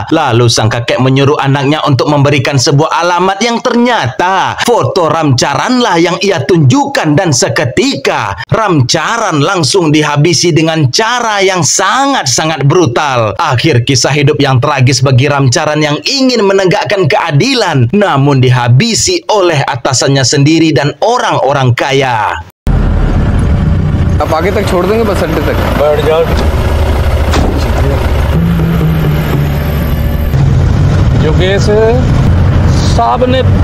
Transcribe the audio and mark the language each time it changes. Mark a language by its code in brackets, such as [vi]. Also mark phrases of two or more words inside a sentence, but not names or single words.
[id] Lalu sang kakek menyuruh anaknya untuk memberikan sebuah alamat yang ternyata foto Ramcharanlah yang ia tunjukkan, dan seketika Ramcharan langsung dihabisi dengan cara yang sangat-sangat brutal. Akhir kisah hidup yang tragis bagi Ramcharan yang ingin menegakkan keadilan, namun dihabisi oleh atasannya sendiri dan orang-orang kaya. [hi] अब आगे तक छोड़ देंगे बस अड्डे तक। बैठ जाओ। योगेश साहब ने